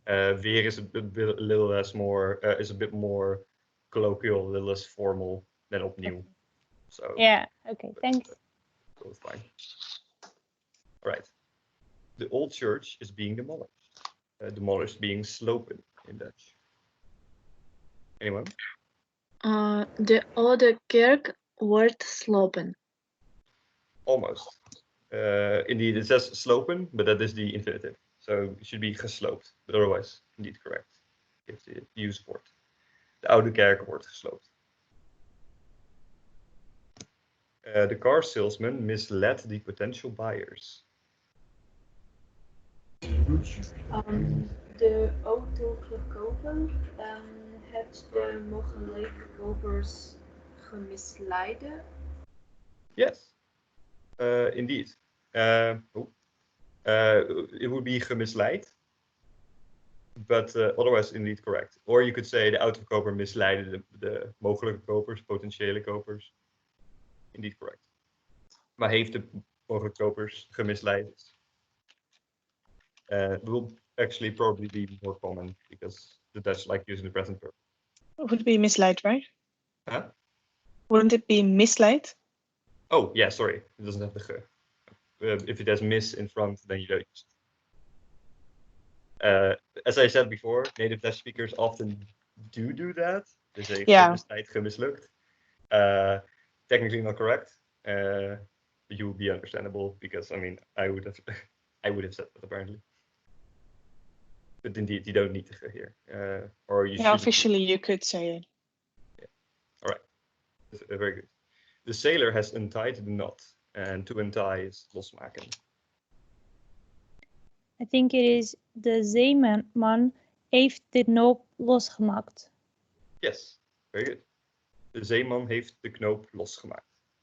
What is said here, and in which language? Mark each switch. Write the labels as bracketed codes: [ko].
[en] Weer is a little less more, is a bit more colloquial, a little less formal than opnieuw. So Yeah, okay, thanks. both fine. All right. The old church is being demolished. Demolished being slopen in Dutch. Anyone? [nl] De oude kerk wordt slopen. [en] Almost. Indeed, it says slopen, but that is the infinitive. So it should be gesloopt, but otherwise, indeed correct. If the use for it. [nl] De oude kerk wordt gesloopt. [en] The car salesman misled the potential buyers. [nl] De autoverkoper heeft de mogelijke kopers gemisleiden. [en] Yes, indeed. It would be gemisleid, but otherwise indeed correct. Or you could say [nl] de autoverkoper misleidde de mogelijke kopers, potentiële kopers. [en] Indeed correct. [nl] Maar heeft de mogelijke kopers gemisleid? [en] Will actually probably be more common because the Dutch like using the present verb. It would be mislead, right? Huh? Wouldn't it be misled? Oh, yeah, sorry. It doesn't have the ge. If it has miss in front, then you don't use it. As I said before, native Dutch speakers often do that. They say gemisleid, gemislukt. Technically not correct, but you would be understandable because I mean I would have said that apparently. But indeed, you don't need to ge here, or you. Yeah, officially you could say it. Yeah. All right. Very good. The sailor has untied the knot, and to untie is losmaken. I think it is [nl] de zeeman heeft de knoop losgemaakt. [en] Yes, very good. [nl] De zeeman heeft de knoop losgemaakt.